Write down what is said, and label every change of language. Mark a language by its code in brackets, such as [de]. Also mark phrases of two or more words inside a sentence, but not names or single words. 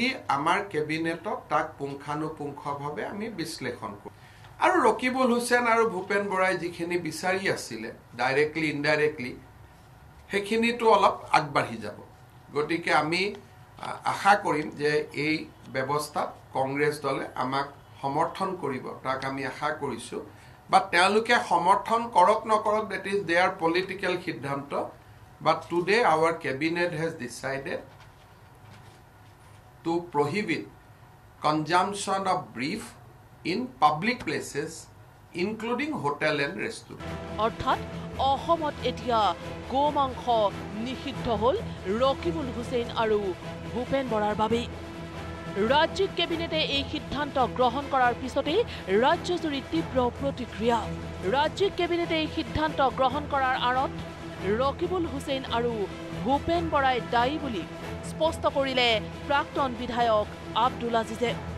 [as] আমাৰ কেবিনেটত তাক পুংখানুপুংখভাৱে আমি বিশ্লেষণ কৰোঁ আৰু ৰকিবুল হুছেইন আৰু ভূপেন বৰাই যিখিনি বিচাৰি আছিলে [en] directly indirectly [as] সেইখিনিতো অলপ আগবাঢ়ি যাব গতিকে আমি আশা কৰিম যে এই ব্যৱস্থাত কংগ্ৰেছ দলে আমাক সমৰ্থন কৰিব তাক আমি আশা কৰিছো বা তেওঁলোকে সমৰ্থন কৰক নকৰক [en] that is their political [as] সিদ্ধান্ত [en] but today our cabinet has decided to prohibit consumption of beef in public places including hotel and restaurant [as] অৰ্থাৎ অসমত এতিয়া গোমাংস নিষিদ্ধ হ'ল ৰকিবুল হুছেইন আৰু ভূপেন বৰাৰ বাবে ৰাজ্যিক কেবিনেটে এই সিদ্ধান্ত গ্ৰহণ কৰাৰ পিছতে ৰাজ্যজুৰি তীব্ৰ প্ৰতিক্ৰিয়া ৰাজ্যিক কেবিনেটে এই সিদ্ধান্ত গ্ৰহণ কৰাৰ আঁৰত ৰকিবুল হুছেইন আৰু ভূপেন বৰাই দায়ী বুলি স্পষ্ট কৰিলে প্ৰাক্তন বিধায়ক আব্দুল আজিজে